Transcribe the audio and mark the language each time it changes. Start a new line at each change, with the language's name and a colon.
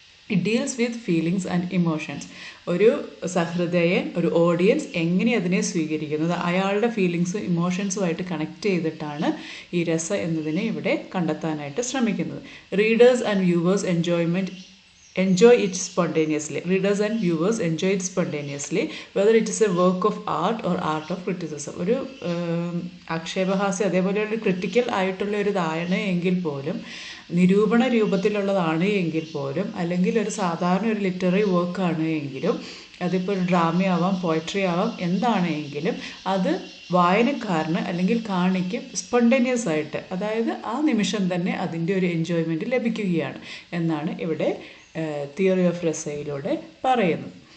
English: It deals with feelings and emotions.
Malayalam: ഒരു സഹൃദയൻ, ഒരു audience എങ്ങനെ അതിനെ സ്വീകരിക്കുന്നത്, അയാളുടെ ഫീലിങ്സും ഇമോഷൻസുമായിട്ട് കണക്ട് ചെയ്തിട്ടാണ് ഈ രസ എന്നതിനെ ഇവിടെ കണ്ടെത്താനായിട്ട് ശ്രമിക്കുന്നത്.
English: Readers and viewers enjoy it spontaneously. Readers and viewers enjoy it spontaneously, whether it is a work of art or art of criticism.
Malayalam: ഒരു ആക്ഷേപഹാസ്യം അതേപോലെ ഒരു ക്രിട്ടിക്കൽ ആയിട്ടുള്ള ഒരു ഇതാണ് എങ്കിൽ പോലും, നിരൂപണ രൂപത്തിലുള്ളതാണ് എങ്കിൽ പോലും, അല്ലെങ്കിൽ ഒരു സാധാരണ ഒരു ലിറ്റററി വർക്കാണ് എങ്കിലും, അതിപ്പോൾ ഒരു ഡ്രാമയാവാം, പോയട്രി ആവാം, എന്താണെങ്കിലും അത് വായനക്കാരന് അല്ലെങ്കിൽ കാണിക്ക് സ്പോണ്ടേനിയസ് ആയിട്ട്, അതായത് ആ നിമിഷം തന്നെ അതിൻ്റെ ഒരു എൻജോയ്മെൻറ്റ് ലഭിക്കുകയാണ് എന്നാണ് ഇവിടെ തിയറി ഓഫ് രസയിലൂടെ പറയുന്നത്.